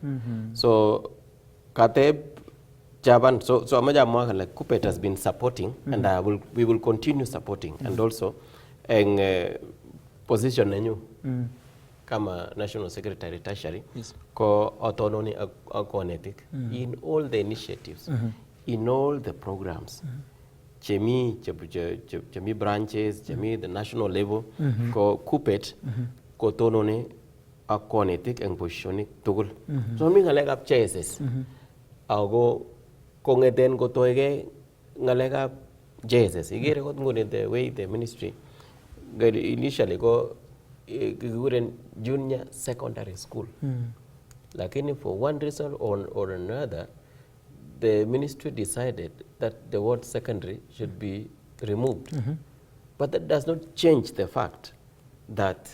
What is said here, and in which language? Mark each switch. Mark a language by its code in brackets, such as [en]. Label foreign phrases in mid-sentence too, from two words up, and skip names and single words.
[en] So Kateb Javan, so [kln] amaja mo [en] like Kupet has been supporting, and we will continue supporting, and also position [kln] nenyu kama [en] national secretary tertiary ko autonomy konetik in all the initiatives, in all the programs. [kln] Chemi branches, chemi the national level ko Kupet ko tonone ak konetik eng positionik tugul. So mi ngalekab JSS ako kongeten kotoige ngalekab JSS igere kot ngune [en] the way the ministry initially go [kln] kikuren [en] junior secondary school. Lakini for one reason or another, the ministry decided that the word secondary should be removed. But that does not change the fact that